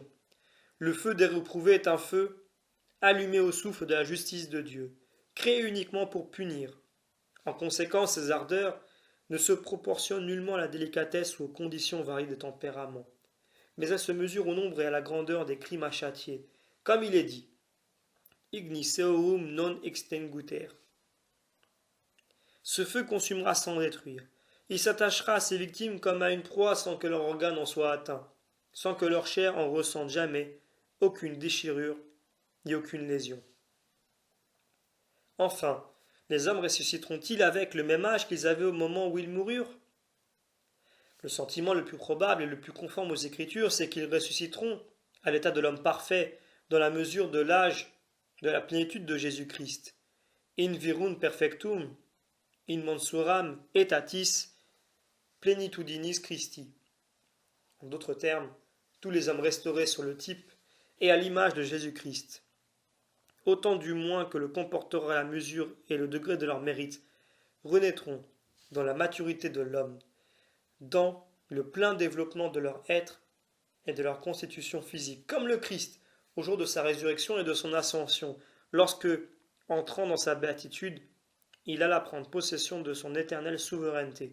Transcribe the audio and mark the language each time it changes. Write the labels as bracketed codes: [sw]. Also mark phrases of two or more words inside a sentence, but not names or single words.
[fr] Le feu des réprouvés est un feu allumé au souffle de la justice de Dieu, créé uniquement pour punir. En conséquence, ces ardeurs ne se proportionnent nullement à la délicatesse ou aux conditions variées des tempéraments, mais elles se mesurent au nombre et à la grandeur des crimes à châtier, comme il est dit [la] Ignis eorum non extinguiter. [fr] Ce feu consumera sans détruire. Il s'attachera à ses victimes comme à une proie sans que leur organe en soit atteint, sans que leur chair en ressente jamais aucune déchirure ni aucune lésion. Enfin, les hommes ressusciteront-ils avec le même âge qu'ils avaient au moment où ils moururent? Le sentiment le plus probable et le plus conforme aux Écritures, c'est qu'ils ressusciteront à l'état de l'homme parfait, dans la mesure de l'âge de la plénitude de Jésus-Christ. [la] In virum perfectum, in mensuram etatis plenitudinis Christi. [fr] En d'autres termes, tous les hommes restaurés sur le type et à l'image de Jésus-Christ, autant du moins que le comportera la mesure et le degré de leur mérite, renaîtront dans la maturité de l'homme, dans le plein développement de leur être et de leur constitution physique, comme le Christ au jour de sa résurrection et de son ascension, lorsque, entrant dans sa béatitude, il alla prendre possession de son éternelle souveraineté.